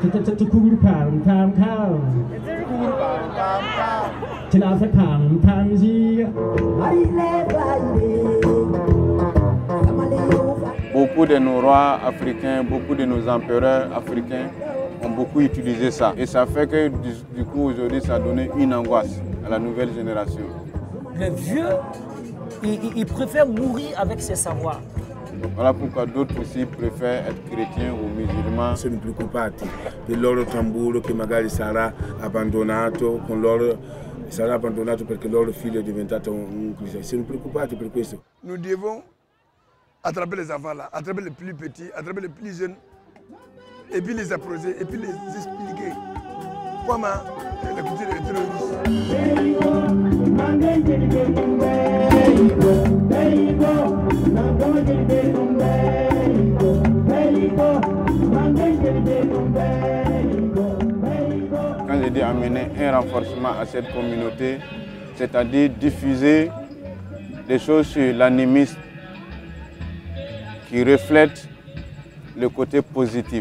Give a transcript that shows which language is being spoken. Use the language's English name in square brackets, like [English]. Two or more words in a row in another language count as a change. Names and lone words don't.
[French] Beaucoup de nos rois africains, beaucoup de nos empereurs africains ont beaucoup utilisé ça. Et ça fait que du coup aujourd'hui ça a donné une angoisse à la nouvelle génération. Les vieux, ils préfèrent mourir avec ses savoirs. Voilà pourquoi d'autres aussi préfèrent être chrétiens ou musulmans. [Italian] Se ne preoccupati del loro tamburo che magari sarà abbandonato, con loro sarà abbandonato perché loro figlio è diventato un cristiano. Se ne preoccupati per questo. [French] Nous devons attraper les enfants là, attraper les plus petits, attraper les plus jeunes, et puis les approcher, et puis les expliquer comment la culture est terroriste. Quand je dis amener un renforcement à cette communauté, c'est-à-dire diffuser des choses sur l'animisme qui reflètent le côté positif.